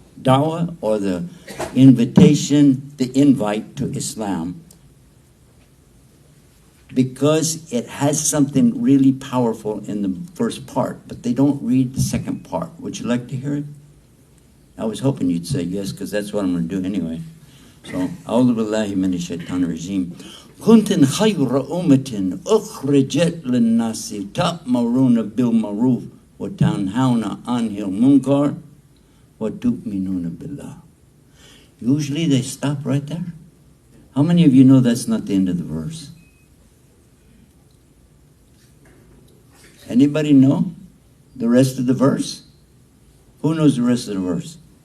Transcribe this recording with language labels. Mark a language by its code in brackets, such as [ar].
[en] Da'wah, or the invitation, the invite to Islam, because it has something really powerful in the first part, but they don't read the second part. Would you like to hear it? I was hoping you'd say yes, because that's what I'm going to do anyway. [ar] So, أعوذ بالله من الشيطان الرجيم. كنتم خير أمة أخرجت للناس تأمرون بالمعروف وتنهون عن المنكر وتؤمنون بالله. [en] Usually they stop right there. How many of you know that's not the end of the verse? Anybody know the rest of the verse? Who knows the rest of the verse?